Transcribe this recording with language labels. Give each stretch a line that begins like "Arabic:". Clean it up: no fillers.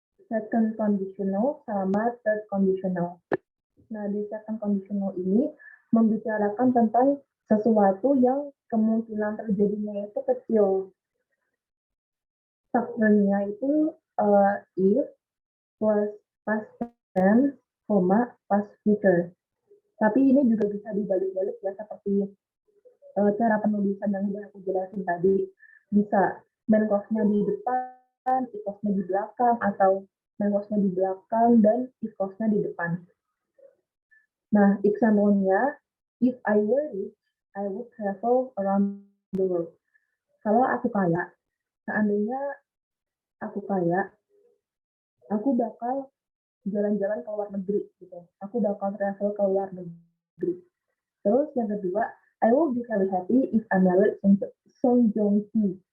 Indonesian: second conditional, sama third conditional. Nah, di second conditional ini membicarakan tentang sesuatu yang kemungkinan terjadinya itu kecil. Strukturnya itu if plus past tense, past future. Tapi ini juga bisa dibalik-balik ya, seperti cara penulisan yang udah aku jelasin tadi. Bisa main clause-nya di depan, if clause-nya di belakang, atau main clause-nya di belakang dan if clause-nya di depan. Nah, example-nya,
English: if I were rich, I would travel around the world.
Indonesian: Kalau aku kaya, seandainya aku kaya, aku bakal jalan-jalan ke luar negeri gitu. Aku bakal travel ke luar negeri. Terus yang kedua,
English: I will be very happy if I married Song Joong Ki.